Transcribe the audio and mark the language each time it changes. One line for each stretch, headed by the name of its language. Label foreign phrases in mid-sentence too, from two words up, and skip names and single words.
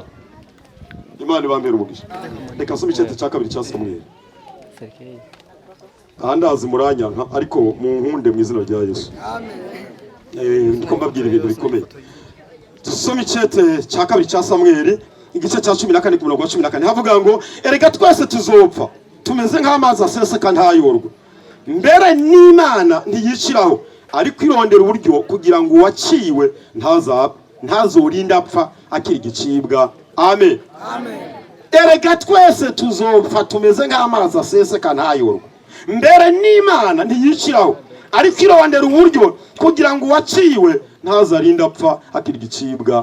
Rundi: Imana ibambere umugisha. Reka nsome icyete cya kabiri cya Samweli. Ahandazi muranyanka ariko mu nkunde mu izina rya Yesu. Amen. Ndiko mbabwira ibintu bikomeye. Tusome icyete cya kabiri cya Samweli igice cya 14 ku murongo wa 14 havuga ngo erega twese tuzopfa tumeze nk'amazi aseseka ntayorwe mbere n'Imana ntiyiciraho ariko irondera uburyo kugira ngo uwaciwe ntazorinda apfa akiri igicibwa. Amen. Erega twese tuzopfa tumeze nk'amazi aseseka ntayorwe mbere n'Imana ntiyiciraho ariko irondera uburyo kugira ngo uwaciwe ntazarinda apfa akiri igicibwa.